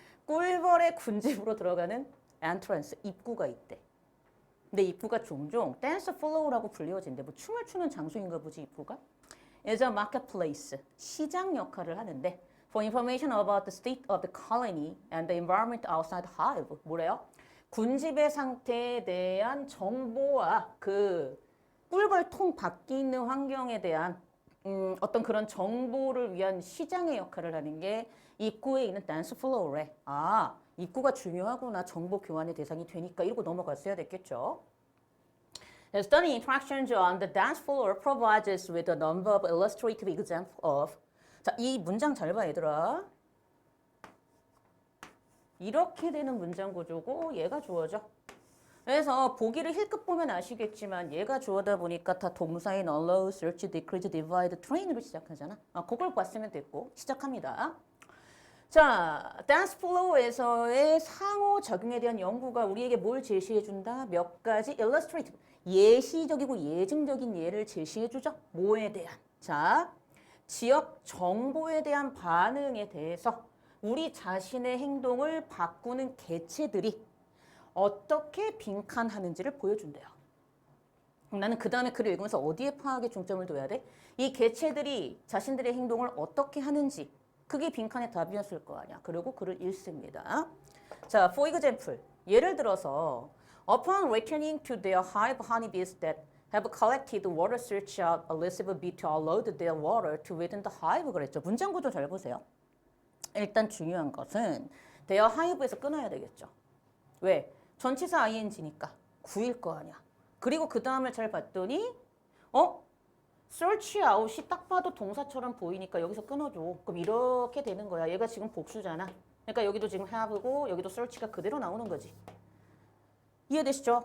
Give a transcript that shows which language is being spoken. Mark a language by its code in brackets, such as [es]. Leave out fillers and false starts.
[ko] 꿀벌의 군집으로 들어가는 entrance, 입구가 있대. 근데 입구가 종종 dance floor라고 불리워진대. 뭐 춤을 추는 장소인가 보지, 입구가? [en] is a marketplace, [ko] 시장 역할을 하는데 [en] for information about the state of the colony and the environment outside the hive. [ko] 뭐래요? 군집의 상태에 대한 정보와 그 꿀벌통 밖에 있는 환경에 대한 어떤 그런 정보를 위한 시장의 역할을 하는 게 입구에 있는 댄스 플로어래. 아, 입구가 중요하구나. 정보 교환의 대상이 되니까 이러고 넘어갔어야 됐겠죠. [en] The study interactions on the dance floor provides us with a number of illustrative examples of. [ko] 자, 이 문장 잘 봐, 얘들아. 이렇게 되는 문장 구조고 얘가 주어져. 그래서 보기를 힐끗 보면 아시겠지만 얘가 주어다 보니까 다 동사인 allow, search, decrease, divide, train으로 시작하잖아. 그걸 봤으면 됐고 시작합니다. 자, 댄스 플로어에서의 상호작용에 대한 연구가 우리에게 뭘 제시해준다? 몇 가지 illustrative, 예시적이고 예증적인 예를 제시해주죠. 뭐에 대한? 자, 지역 정보에 대한 반응에 대해서 우리 자신의 행동을 바꾸는 개체들이 어떻게 빈칸하는지를 보여준대요. 나는 그 다음에 글을 읽으면서 어디에 파악에 중점을 둬야 돼? 이 개체들이 자신들의 행동을 어떻게 하는지, 그게 빈칸의 답이었을 거 아니야. 그리고 글을 읽습니다. [en] 자, for example, [ko] 예를 들어서 [en] upon returning to their hive, honeybees that have collected water search out a receiver bee to unload their water to within the hive [ko] 그랬죠. 문장 구조 잘 보세요. 일단 중요한 것은 their hive에서 끊어야 되겠죠. 왜? 전치사 ing니까 구일 거 아니야. 그리고 그 다음을 잘 봤더니 어? search out이 딱 봐도 동사처럼 보이니까 여기서 끊어줘. 그럼 이렇게 되는 거야. 얘가 지금 복수잖아. 그러니까 여기도 지금 have고 여기도 search가 그대로 나오는 거지. 이해되시죠?